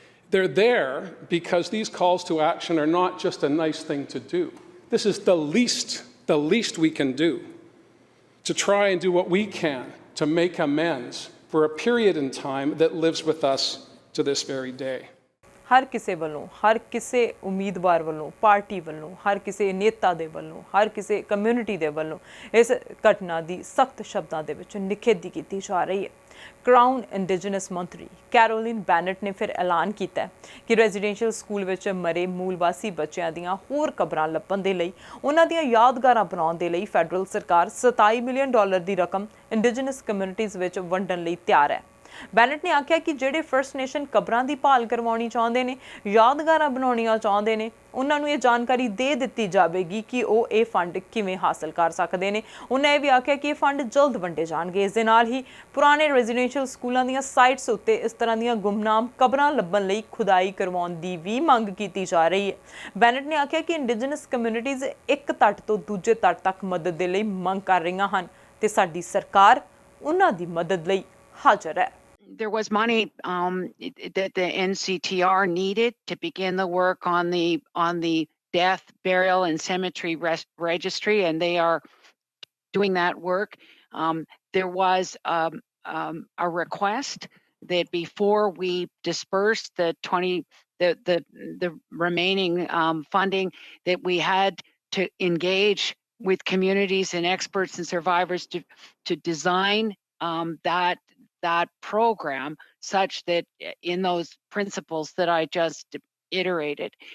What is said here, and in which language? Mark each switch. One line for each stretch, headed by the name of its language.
English: They're there because these calls to action are not just a nice thing to do. This is the least we can do to try and do what we can to make amends for a period in time that lives with us to this very day.
Punjabi: ਹਰ ਕਿਸੇ ਵੱਲੋਂ, ਹਰ ਕਿਸੇ ਉਮੀਦਵਾਰ ਵੱਲੋਂ, party ਵੱਲੋਂ, ਹਰ ਕਿਸੇ ਨੇਤਾ ਦੇ ਵੱਲੋਂ, ਹਰ ਕਿਸੇ ਕਮਿਊਨਿਟੀ ਦੇ ਵੱਲੋਂ ਇਸ ਘਟਨਾ ਦੀ ਸਖਤ ਸ਼ਬਦਾਂ ਦੇ ਵਿੱਚ ਨਿਖੇਧੀ ਕੀਤੀ ਜਾ ਰਹੀ ਹੈ। ਕਰਾਊਨ ਇੰਡੀਜਨਸ ਮੰਤਰੀ ਕੈਰੋਲਿਨ ਬੈਨਟ ਨੇ ਫਿਰ ਐਲਾਨ ਕੀਤਾ ਕਿ ਰੈਜ਼ੀਡੈਂਸ਼ੀਅਲ ਸਕੂਲ ਵਿੱਚ ਮਰੇ ਮੂਲ ਵਾਸੀ ਬੱਚਿਆਂ ਦੀਆਂ ਹੋਰ ਕਬਰਾਂ ਲੱਭਣ ਦੇ ਲਈ ਉਹਨਾਂ ਦੀਆਂ ਯਾਦਗਾਰਾਂ ਬਣਾਉਣ ਦੇ ਲਈ ਫੈਡਰਲ ਸਰਕਾਰ $27 ਮਿਲੀਅਨ ਦੀ ਰਕਮ ਇੰਡੀਜਨਸ ਕਮਿਊਨਿਟੀਜ਼ ਵਿੱਚ ਵੰਡਣ ਲਈ ਤਿਆਰ ਹੈ। ਬੈਨਟ ਨੇ ਆਖਿਆ ਕਿ ਜਿਹੜੇ ਫਰਸਟ ਨੇਸ਼ਨ ਕਬਰਾਂ ਦੀ ਭਾਲ ਕਰਵਾਉਣੀ ਚਾਹੁੰਦੇ ਨੇ, ਯਾਦਗਾਰਾਂ ਬਣਾਉਣੀਆਂ ਚਾਹੁੰਦੇ ਨੇ, ਉਹਨਾਂ ਨੂੰ ਇਹ ਜਾਣਕਾਰੀ ਦੇ ਦਿੱਤੀ ਜਾਵੇਗੀ ਕਿ ਉਹ ਇਹ ਫੰਡ ਕਿਵੇਂ ਹਾਸਲ ਕਰ ਸਕਦੇ ਨੇ। ਉਹਨਾਂ ਇਹ ਵੀ ਆਖਿਆ ਕਿ ਇਹ ਫੰਡ ਜਲਦ ਵੰਡੇ ਜਾਣਗੇ। ਇਸ ਦੇ ਨਾਲ ਹੀ ਪੁਰਾਣੇ ਰੈਜ਼ੀਡੈਂਸ਼ੀਅਲ ਸਕੂਲਾਂ ਦੀਆਂ ਸਾਈਟਸ ਉੱਤੇ ਇਸ ਤਰ੍ਹਾਂ ਦੀਆਂ ਗੁੰਮਨਾਮ ਕਬਰਾਂ ਲੱਭਣ ਲਈ ਖੁਦਾਈ ਕਰਵਾਉਣ ਦੀ ਵੀ ਮੰਗ ਕੀਤੀ ਜਾ ਰਹੀ ਹੈ। ਬੈਨਟ ਨੇ ਆਖਿਆ ਕਿ ਇੰਡੀਜਨਸ ਕਮਿਊਨਿਟੀਜ਼ ਇੱਕ ਤੱਟ ਤੋਂ ਦੂਜੇ ਤੱਟ ਤੱਕ ਮਦਦ ਦੇ ਲਈ ਮੰਗ ਕਰ ਰਹੀਆਂ ਹਨ ਤੇ ਸਾਡੀ ਸਰਕਾਰ ਉਹਨਾਂ ਦੀ ਮਦਦ ਲਈ ਹਾਜ਼ਰ ਹੈ।
English: There was money that the NCTR needed to begin the work on the death, burial, and cemetery registry, and they are doing that work. There was a request that before we dispersed the remaining funding, that we had to engage with communities and experts and survivors to design that program such that in those principles that I just iterated.